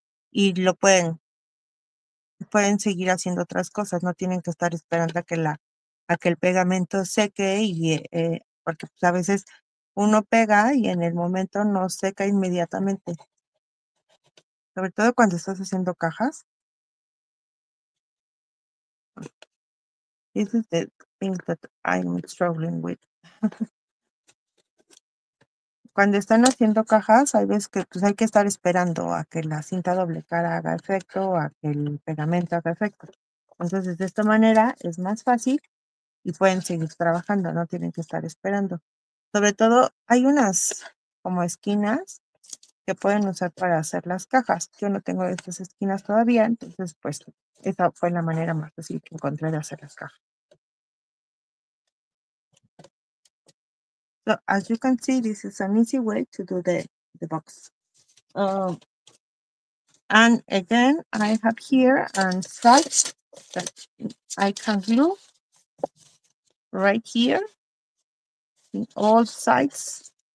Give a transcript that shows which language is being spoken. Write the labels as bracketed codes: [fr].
[es] Y lo pueden seguir haciendo otras cosas, no tienen que estar esperando a que el pegamento seque porque pues, a veces uno pega y en el momento no seca inmediatamente. Sobre todo cuando estás haciendo cajas. [en] This is the thing that I'm struggling with. [es] cuando están haciendo cajas, hay veces que pues, hay que estar esperando a que la cinta doble cara haga efecto o a que el pegamento haga efecto. Entonces, de esta manera es más fácil y pueden seguir trabajando, no tienen que estar esperando. Sobre todo, hay unas como esquinas que pueden usar para hacer las cajas. Yo no tengo estas esquinas todavía, entonces, pues, esa fue la manera más fácil que encontré de hacer las cajas. [en] So, as you can see, this is an easy way to do the box. And again, I have here a side that I can glue right here in all sides.